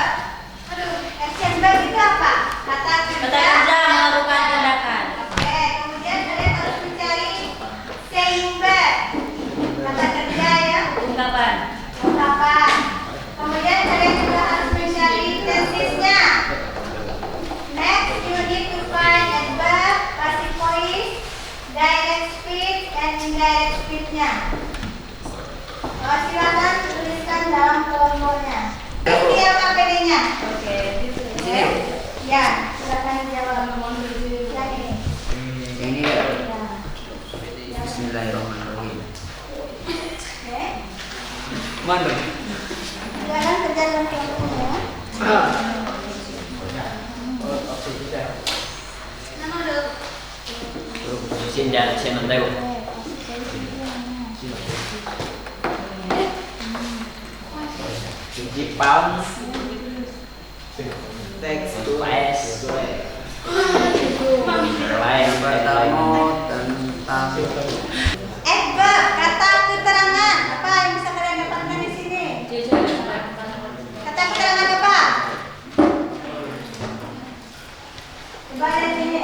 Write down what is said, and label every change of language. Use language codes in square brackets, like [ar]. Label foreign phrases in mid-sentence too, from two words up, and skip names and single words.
[en] Action verb [id] itu apa? Kata Kata kerja melakukan tindakan. Oke, kemudian kalian harus mencari [en] saying verb. [id] Kata kerja ya, Ungkapan. ungkapan. Kemudian kalian juga harus mencari tensesnya. [en] Next, you need to find adverb, passive voice, direct speech, and indirect speech-nya. [id] Silakan tuliskan dalam kelompoknya. Ini apa PD-nya? Oke. Ya, silakan dijawab. Yang ini. Ini ya. Ya. Bismillahirrahmanirrahim. Oke. Mana? Silakan kerja dalam kelompoknya. Nama dulu. [vi] Xin chào chị mình đây. Chị báo [id] Teks PS. tentang Adverb, kata keterangan. Apa yang bisa kalian dapatkan di sini? Kata keterangan apa? Coba lihat ini.